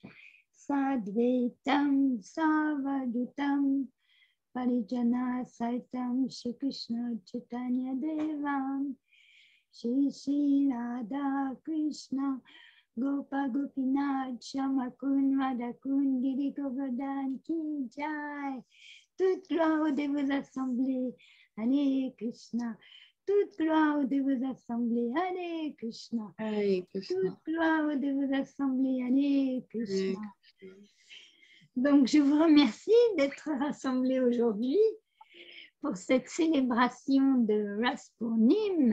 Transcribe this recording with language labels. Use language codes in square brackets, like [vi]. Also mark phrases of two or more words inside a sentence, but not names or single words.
[sa] Sadvaitam Savadutam Parijana Saitam Shri Krishna Chaitanya Devam Shri Shri Radha Krishna Gopa Gopinath Shamakun Radhakun Giri Govardhan Ki Jai. [fr] Toute gloire de vos assemblées, [sa] Hare Krishna. [fr] Toute gloire de vos assemblées, [sa] Hare Krishna. Hare Krishna. [fr] Toute gloire de vos assemblées, [sa] Hare Krishna. [fr] Donc je vous remercie d'être rassemblés aujourd'hui pour cette célébration de Ras Purnima.